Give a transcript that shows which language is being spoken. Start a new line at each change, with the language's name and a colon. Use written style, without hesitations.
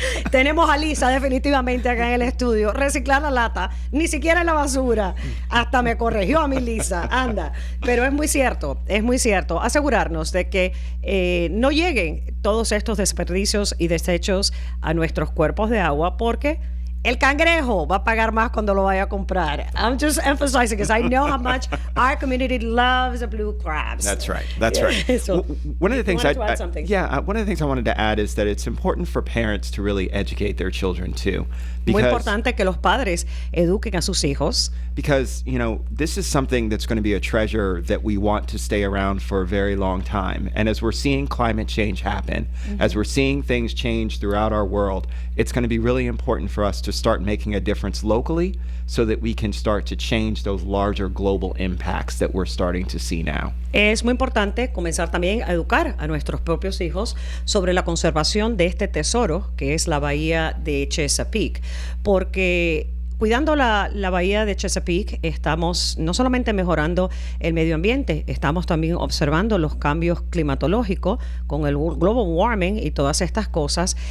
Spanish: Tenemos a Lisa definitivamente acá en el estudio. Reciclar la lata, ni siquiera en la basura. Hasta me corrigió a mi Lisa, anda. Pero es muy cierto. Asegurarnos de que no lleguen todos estos desperdicios y desechos a nuestros cuerpos de agua, porque el cangrejo va a pagar más cuando lo vaya a comprar.
English: I'm just emphasizing because I know how much our community loves the blue crabs. That's right. That's right. So, One of the things wanted to add something. one of the things I wanted to add is that it's important for parents to really educate their children too.
Spanish: Muy importante que los padres eduquen a sus hijos.
English: Because, this is something that's going to be a treasure that we want to stay around for a very long time. And as we're seeing climate change happen, as we're seeing things change throughout our world, it's going to be really important for us to start making a difference locally so that we can start to change those larger global impacts that we're starting to see now.
Spanish: Es muy importante comenzar también a educar a nuestros propios hijos sobre la conservación de este tesoro que es la bahía de Chesapeake, porque cuidando la bahía de Chesapeake, estamos no solamente mejorando el medio ambiente, estamos también observando los cambios climatológicos con el global warming y todas estas cosas.